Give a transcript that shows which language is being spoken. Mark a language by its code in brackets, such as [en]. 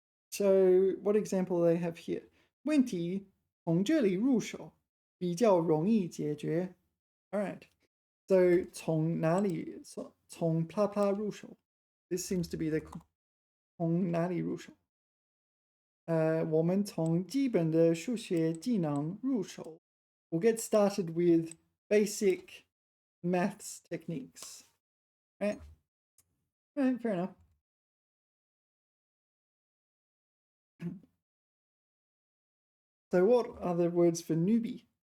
[en] So what example do they have here? [zh] 问题从这里入手比较容易解决. [en] All right. So 从哪里从 blah blah 入手. This seems to be the 从哪里入手. [zh] 我们从基本的数学技能入手. [en] We'll get started with basic maths techniques. Right? Right, fair enough. So what are the words for newbie?